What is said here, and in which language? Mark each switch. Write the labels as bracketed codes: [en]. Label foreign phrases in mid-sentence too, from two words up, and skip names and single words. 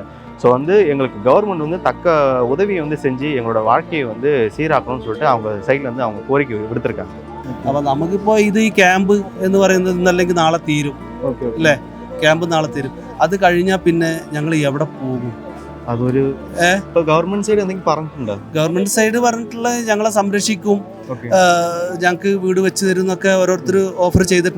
[ta] ஸோ வந்து எங்களுக்கு கவர்மெண்ட் வந்து தக்க உதவியை வந்து செஞ்சு எங்களோட வாழ்க்கையை வந்து சீராக்கணும்னு சொல்லிட்டு அவங்க சைடில் வந்து அவங்க கோரிக்கை விடுத்திருக்காங்க. [ml] അപ്പോൾ നമുക്കിപ്പോൾ ഇത് ഈ ക്യാമ്പ് എന്ന് പറയുന്നത് ഇന്നല്ലെങ്കിൽ നാളെ തീരും അല്ലേ? ക്യാമ്പ് നാളെ തീരും. അത് കഴിഞ്ഞാൽ പിന്നെ ഞങ്ങൾ എവിടെ പോകും? അതൊരു [en] government side [ml] എന്തെങ്കിലും പറഞ്ഞിട്ടുണ്ടോ? [en] government side [ml] പറഞ്ഞിട്ടുള്ള ഞങ്ങളെ സംരക്ഷിക്കും, ഞങ്ങൾക്ക് വീട് വെച്ച് തരുന്നൊക്കെ ഓരോരുത്തർ ഓഫർ ചെയ്തിട്ടുണ്ട്.